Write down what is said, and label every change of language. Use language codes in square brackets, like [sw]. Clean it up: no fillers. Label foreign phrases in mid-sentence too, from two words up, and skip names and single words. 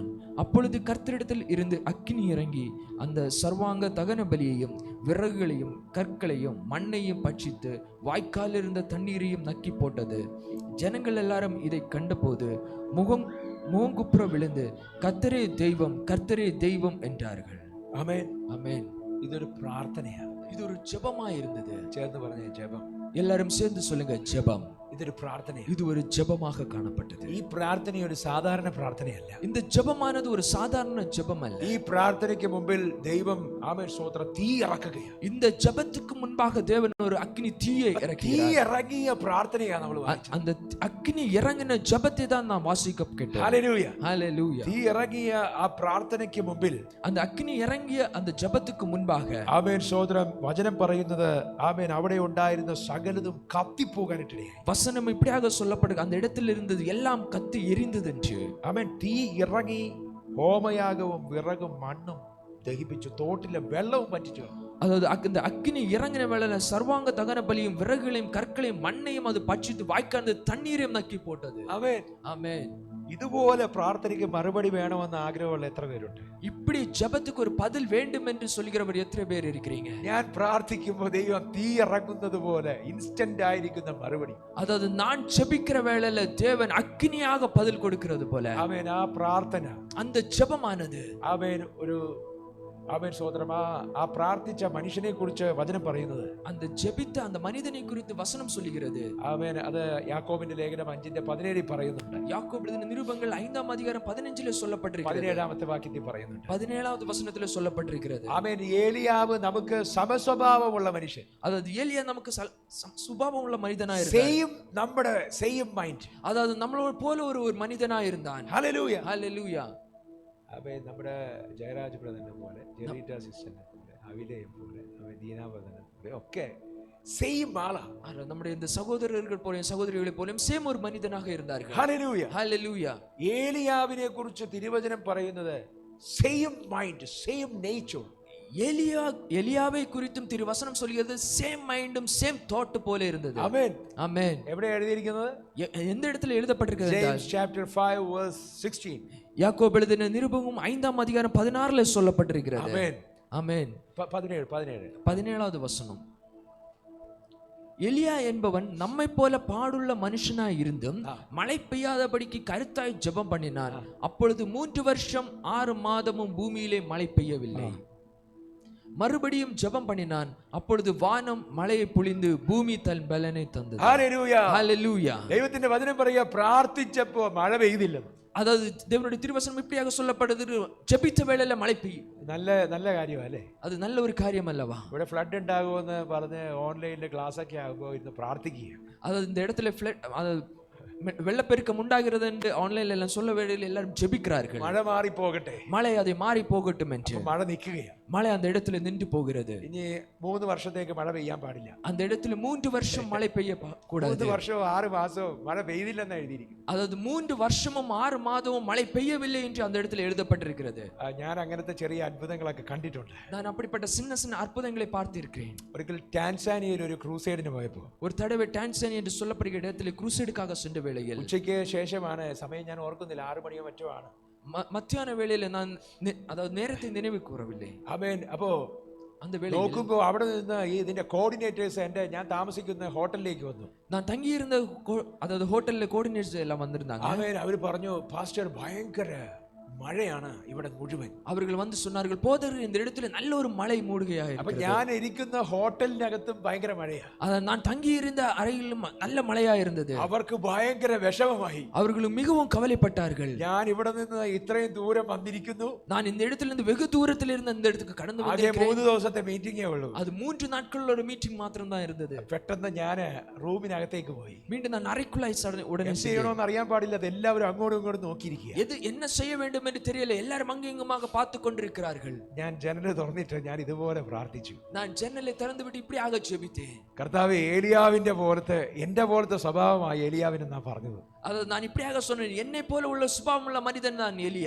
[ta] அப்பொழுது கர்த்தரிடத்தில் இருந்து அக்கினி இறங்கி அந்த சர்வாங்க தகன பலியையும் விறகுகளையும் கற்களையும் மண்ணையும் பட்சித்து வாய்க்காலில் இருந்த தண்ணீரையும் நக்கி போட்டது. ஜனங்கள் எல்லாரும் இதை கண்டபோது முகங்குப்புற விழுந்து கர்த்தரே தெய்வம் என்றார்கள். [ml] ആമേൻ. [ta] ஆமென். [ml] ഇതൊരു പ്രാർത്ഥനയാണ്. [ta] இது ஒரு ஜெபமா இருந்தது. [ml] ചേർന്ന് പറഞ്ഞ ജപം. [ta] எல்லாரும் சேர்ந்து சொல்லுங்க, ஜெபம். [ml] ഇതൊരു പ്രാർത്ഥനയാണ്. [ta] இது ஒரு ஜெபமாக காணப்பட்டது. [ml] ഈ പ്രാർത്ഥന ഒരു സാധാരണ പ്രാർത്ഥനയല്ല. [ta] இந்த ஜெபமானது ஒரு சாதாரண ஜெபம் அல்ல. [ml] ഈ പ്രാർത്ഥനയ്ക്ക് മുമ്പിൽ ദൈവം ആമേൻ സ്തോത്രം തീ ഇറക്കുകയാണ്. [ta] இந்த ஜெபத்துக்கு முன்பாக தேவன் ஒரு அக்கினி தீயை [ml] തീ [ta] இறக்கிறார். [ml] ഇറങ്ങിയ പ്രാർത്ഥനയാണ് നമ്മൾ വായിച്ചത്. [ta] அந்த அக்கினி இறங்கின ஜெபத்தை தான் நாம் வாசிக்க கேட்டோம். [ml] ഹല്ലേലൂയ. [ta] ஹல்லேலூயா. [ml] തീ ഇറങ്ങിയ ആ പ്രാർത്ഥനയ്ക്ക് മുമ്പിൽ [ta] அந்த அக்கினி இறங்கிய அந்த ஜெபத்துக்கு முன்பாக [ml] ആമേൻ സ്തോത്രം വചനം പറയുന്നത്, ആമേൻ അവിടെ ഉണ്ടായിരുന്ന സകലതും കത്തിപ്പോകാനിട്ടിടയായി. [ta] வசனம் இப்படியாக சொல்லப்படுது, அந்த இடத்தில் இருந்தது எல்லாம் கத்தி எரிந்தது என்று. [ml] ആമേൻ തീ ഇറങ്ങി ഹോമയാഗവും വിറകും മണ്ണും ദഹിപ്പിച്ചു, തോട്ടിലെ വെള്ളവും പറ്റിച്ചു. [ta] அதாவது அந்த அக்கினி இறங்கின வேளையில சர்வாங்க தகன பலியும் விறகுகளையும் கற்களையும் மண்ணையும் அது பட்சித்து வாய்க்காந்த தண்ணீரையும் நக்கி போட்டது. [ml] ആമേൻ. [ta] ஆமென். [ml] ഇതുപോലെ പ്രാർത്ഥനയ്ക്ക് മറുപടി വേണമെന്ന് ആഗ്രഹമുള്ള എത്ര പേരുണ്ട്? [ta] இப்படி ஜெபத்துக்கு ஒரு பதில் வேண்டும் என்று சொல்கிறவர் எத்தனை பேர் இருக்கிறீங்க? [ml] ഞാൻ പ്രാർത്ഥിക്കുമ്പോൾ ദൈവം തീ ഇറങ്ങുന്നത് പോലെ ഇൻസ്റ്റന്റ് ആയിരിക്കുന്ന മറുപടി. [ta] அதாவது நான் ஜெபிக்கிற வேளையில தேவன் அக்கினியாக பதில் கொடுக்கிறது போல. [ml] ആമേൻ. ആ പ്രാർത്ഥന, [ta] அந்த ஜெபமானது, [ml] ആമേൻ, ആമേൻ സ്തോത്രം, ആ പ്രാർത്ഥിച്ച മനുഷ്യനെ കുറിച്ച് വചനം പറയുന്നത്, [ta] அந்த ஜெபித்த அந்த மனிதனை குறித்து வசனம் சொல்லுகிறது. [ml] ആമേൻ, അത് യാക്കോബിന്റെ ലേഖനം 5:17 പറയുന്നുണ്ട്. [ta] யாக்கோபு எழுதின நிருபங்கள் 5ஆம் அதிகாரம் 15 சொல்லப்பட்டிருக்கிறது. [ml] 17ാമത്തെ വാക്യത്തിൽ പറയുന്നുണ്ട്. [ta] 17வது வசனத்தில் சொல்லப்பட்டிருக்கிறது. [ml] ആമേൻ. ഏലിയാവ് നമുക്ക് സമസ്വഭാവമുള്ള മനുഷ്യൻ. [ta] அதாவது ஏலியா நமக்கு சுபாவம் உள்ள மனிதனா இருந்தான். [ml] നമ്മുടെ [en] same mind. [ta] அதாவது நம்மளோட போல ஒரு மனிதனா இருந்தான். [ml] ഹല്ലേലൂയ. [ta] ஹல்லேலூயா. [ml] അവൻ നമ്മുടെ ജയരാജ് ബ്രദറിനെ പോലെ, ജെറീറ്റ സിസ്റ്ററിനെ പോലെ, അവിലയെ പോലെ, അവൻ ദീനാബദനെ പോലെ ഒക്കെ സെയിം ആളാ. [ta] நம்முடைய இந்த சகோதரர்கள் போல சகோதரிகளை போல சேம் ஒரு மனிதனாக இருந்தார்கள். [ml] ഹല്ലേലൂയ. [ta] ஹல்லேலூயா. [ml] ഏലിയാവിനെ കുറിച്ച് തിരുവചനം പറയുന്നത് [en] same mind, same nature. [ta] எலியாவை குறித்தும் திருவசனம் சொல்கிறது [en] same mindum same thought [ta] போல இருந்தது. [ml] ആമേൻ. [ta] ஆமென். [ml] എവിടെ എഴുതിയിരിക്കുന്നത്? [ta] எந்த இடத்துல எழுதப்பட்டிருக்கிறது என்றால் [en] James chapter 5 verse 16. [ta] யாக்கோபு எழுதின நிருபமும் 5ஆம் அதிகாரம் 16ல சொல்லப்பட்டிருக்கிறது. ആമേൻ. ஆமென். 17. 17வது வசனம். எலியா என்பவன் நம்மை போல பாடுள்ள மனுஷனாய் இருந்தும் மழை பெய்யாதபடிக்கு கருத்தாய் ஜெபம் பண்ணினான். அப்பொழுது 3 வருஷம் 6 மாதமும் பூமியிலே மழை பெய்யவில்லை. மறுபடியும் ஜெபம் பண்ணினான். அப்பொழுது வானம் மழையை பொழிந்து பூமி தன் பலனை தந்தது. [ml] ഹല്ലേലൂയ. [ta] ஹல்லேலூயா. [ml] ദൈവത്തിന്റെ വചനം പറയുക, പ്രാർത്ഥിച്ചപ്പോൾ മഴ പെയ്തില്ല. [ta] அதாவது தேவனுடைய திருவசனம் இப்படியாக சொல்லப்படுது, ஜெபித்த வேளையில மழை பெய்யும். [ml] നല്ല കാര്യമല്ലേ? [ta] அது நல்ல ஒரு காரியம் அல்லவா? [ml] ഇവിടെ ഫ്ലഡ് ഉണ്ടാകുമെന്ന് പറഞ്ഞ് ഓൺലൈനിൽ ക്ലാസ് ഒക്കെ ആകുമ്പോൾ ഇരുന്ന് പ്രാർത്ഥിക്കുക. [ta] அதாவது இந்த இடத்துல வெள்ளப்பெருக்கம் உண்டாகிறது என்று ஆன்லைன்ல எல்லாம் சொல்ல வேளையில் எல்லாரும் ஜெபிக்கிறார்கள். [ml] മഴ മാറി പോകട്ടെ, [ta] மழை அதை மாறி போகட்டும் என்று. [ml] മഴ നിൽക്കുകയാണ്. [ta] மழை அந்த இடத்துல நின்று போகிறது. [ml] ഇനി 3 വർഷത്തേക്ക് മഴ പെയ്യാൻ പാടില്ല. [ta] அந்த இடத்துல 3 வருஷம் மழை பெய்ய கூடாது. [ml] 3 വർഷവും 6 മാസവും മഴ പെയ്തില്ലെന്ന് എഴുതിയിരിക്കുന്നു. [ta] அதாவது 3 வருஷமும் 6 மாதமும் மழை பெய்யவில்லை என்று அந்த இடத்துல எழுதப்பட்டிருக்கிறது. [ml] ഞാൻ അങ്ങനത്തെ ചെറിയ അത്ഭുതങ്ങളൊക്കെ കണ്ടിട്ടുണ്ട്. [ta] நான் அப்படிப்பட்ட சின்ன சின்ன அற்புதங்களை பார்த்திருக்கிறேன். [ml] ഒരിക്കൽ ടാൻസാനിയയിൽ ഒരു ക്രൂസൈഡിന് പോയപ്പോൾ, [ta] ஒரு தடவை டான்சானியா என்று சொல்லப்படுகிற இடத்துல ക്രൂസைடுக்காக சென்ற வேளையில், [ml] ഉച്ചയ്ക്ക് ശേഷമാണ്, സമയം ഞാൻ ഓർക്കുന്നില്ല, 6 മണിയോ മറ്റോ ആണ്. [ta] மத்தியான வேளையில நான் அதாவது நேரத்தை நினைவு கூறவில்லை. [ml] ആമേൻ. അപ്പോ [ta] அந்த வேளையில் [ml] നോക്കുമ്പോ അവിടെ നിന്ന് ഇതിന്റെ കോർഡിനേറ്റേഴ്സ് ഞാൻ താമസിക്കുന്ന ഹോട്ടലിലേക്ക് വന്നു. [ta] நான் தங்கி இருந்த அதாவது ஹோட்டல்ல கோஆர்டினேட்டர்ஸ் எல்லாம் வந்திருந்தாங்க. [ml] ആമേൻ. അവര് പറഞ്ഞു, പാസ്റ്റർ ഭയങ്കര മഴയാണ് ഇവിടെ മുഴുവൻ. [ta] அவர்கள் வந்து சொன்னார்கள், போதகர் இந்த இடத்துல நல்ல ஒரு மழை மூடுகையாக [ml] അപ്പൊ [ta] இருக்கிறது. [ml] ഞാൻ ഇരിക്കുന്ന ഹോട്ടലിനകത്തും ഭയങ്കര മഴയാ. [ta] நான் தங்கி இருந்த அறையிலும் நல்ல மழையா இருந்தது. [ml] അവർക്ക് ഭയങ്കര വിഷമമായി. [ta] அவர்களும் மிகவும் கவலைப்பட்டார்கள். [ml] ഞാൻ ഇവിടെ നിന്ന് ഇത്രയും ദൂരം വന്നിരിക്കുന്നു. [ta] நான் இந்த இடத்துல இருந்து வெகு தூரத்தில் இருந்து இந்த இடத்துக்கு கடந்து [ml] ആകെ [ta] வந்திருக்கிறேன். [ml] 3 ദിവസത്തെ മീറ്റിംഗേ ഉള്ളൂ. [ta] அது 3 நாட்கள் ஒரு மீட்டிங் மாத்திரம் தான் இருந்தது. [ml] പെട്ടെന്ന് ഞാൻ റൂമിനകത്തേക്ക് പോയി. [ta] மீண்டும் நான் அறைக்குள்ளாய் உடனே [ml] എന്ത് ചെയ്യണമെന്ന് അറിയാൻ പാടില്ല. എല്ലാവരും അങ്ങോട്ടും ഇങ്ങോട്ടും നോക്കിയിരിക്കുക. [ta] எது என்ன செய்ய வேண்டும் என்று தெரியல. எல்லாரும் அங்கெங்குமாக பார்த்து கொண்டிருக்கிறார்கள். [ml] ഞാൻ ജനല് തുറന്നിട്ട് ഞാൻ ഇതുപോലെ പ്രാർത്ഥിച്ചു. [ta] நான் ஜன்னலை திறந்து விட்டு இப்படியாக ஜெபித்தேன். [ml] കർത്താവേ, ഏലിയാവിന്റെ പോലത്തെ എന്റെ പോലത്തെ സ്വഭാവമായി ഏലിയാവിന് ഞാൻ പറഞ്ഞത്. [ta] அது நான் இப்படியாக சொன்னேன், என்னை போல உள்ள சுபாவம் உள்ள மனிதன் தான் எலியா.